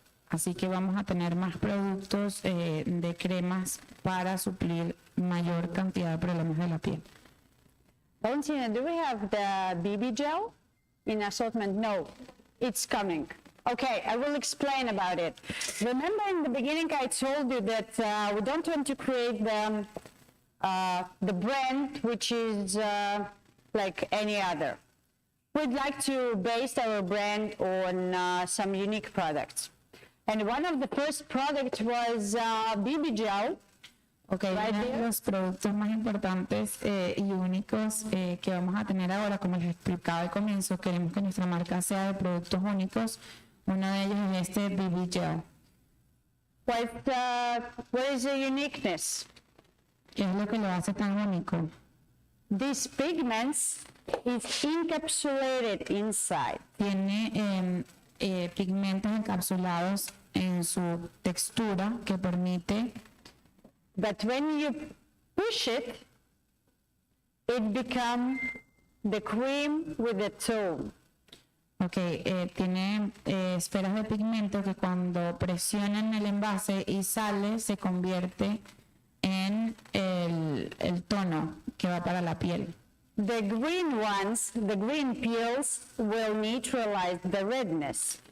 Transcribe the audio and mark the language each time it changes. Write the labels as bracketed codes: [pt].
[es] Así que vamos a tener más productos de cremas para suplir mayor cantidad de problemas de la piel. [en] Valentina, do we have the BB gel in assortment? No, it's coming. Okay, I will explain about it. Remember in the beginning I told you that we don't want to create the brand which is like any other. We'd like to base our brand on some unique products. And one of the first products was BB gel. [es] Ok, uno de los productos más importantes y únicos que vamos a tener ahora, como les explicaba al comienzo, queremos que nuestra marca sea de productos únicos. Uno de ellos es este BB Gel. [en] What is the uniqueness? [es] ¿Qué es lo que lo hace tan único? [en] These pigments is encapsulated inside. [es] Tiene pigmentos encapsulados en su textura que permite, [en] But when you push it, it becomes the cream with the tone. [es] tiene esferas de pigmento que cuando presionan el envase y sale se convierte en el tono que va para la piel. [en] The green ones, the green peels, will neutralize the redness.